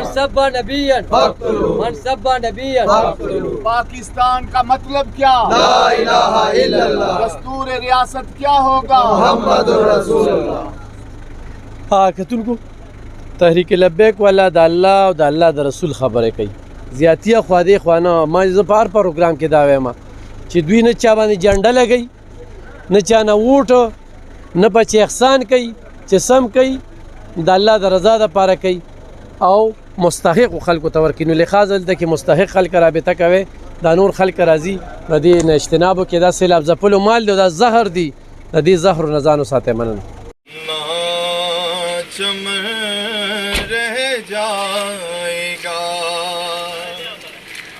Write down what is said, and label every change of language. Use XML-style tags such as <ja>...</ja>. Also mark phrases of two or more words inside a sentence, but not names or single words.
<ar>من سبا نبیًا فاقتلوہ من سبا نبیًا فاقتلوہ.</ar> <ur>پاکستان کا مطلب کیا؟</ur> <ar>لا الہ الا اللہ.</ar> <ur>دستور ریاست کیا ہوگا؟</ur> <ar>محمد رسول اللہ.</ar> <ps>کتن کو تحریک لبیک والا دا اللہ او دا اللہ دا رسول خبره کوي زیاتیه خوا دې خوا نه ما زه په هر پروګرام کې دا وایم چې دوی نه چا باندې جنډه لګوي نه چا نه ووټ نه په چا احسان کوي چې سم کوي د الله د رضا دپاره کوي او مستحق خلکو ته ورکوي. نو لحاظ دلته کې مستحق خلک رابطه کوي دا نور خلک راځي د دې نه اجتناب وکړي. دا سیلاب ځپلو مال دی دا زهر دی د دې زهرو نه ځان وساتئ. مننه.</ps> <ur>چمن رہ جائے گا</ur>